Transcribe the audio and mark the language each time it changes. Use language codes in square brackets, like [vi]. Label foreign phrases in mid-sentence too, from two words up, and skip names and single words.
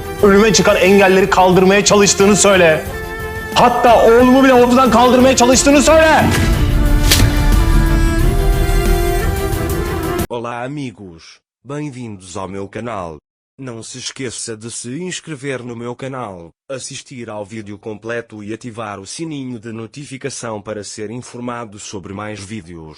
[tr] önüme çıkan engelleri kaldırmaya çalıştığını söyle. Hatta oğlumu bile ortadan kaldırmaya çalıştığını söyle. [pt] Olá amigos, bem-vindos ao meu canal. Não se esqueça de se inscrever no meu canal, assistir ao vídeo completo e ativar o sininho de notificação para ser informado sobre mais vídeos.